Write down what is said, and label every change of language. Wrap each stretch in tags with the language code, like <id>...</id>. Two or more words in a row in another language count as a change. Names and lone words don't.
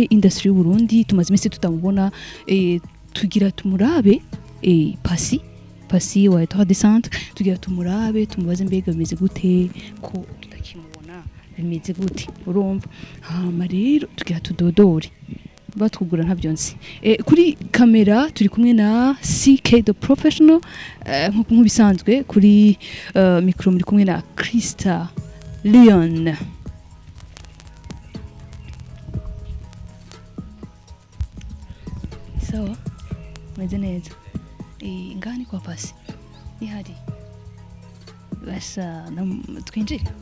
<rn>industry y'u Burundi tumaze imisi tutamubona tugira tumurabe Pasi wa Etoile de Centre tugira tumurabe tumubaze mbega bimeze gute ko tutakimubona bimeze gute urumva hama rero tugira tudodore batwugura ntabyo nzi kuri kamera turi kumwe na CK the professional nkuko bisanzwe kuri micro muri kumwe na Krista Leon. Sawa meze neza ngani kwa Pasi ihari basa twinjire</rn>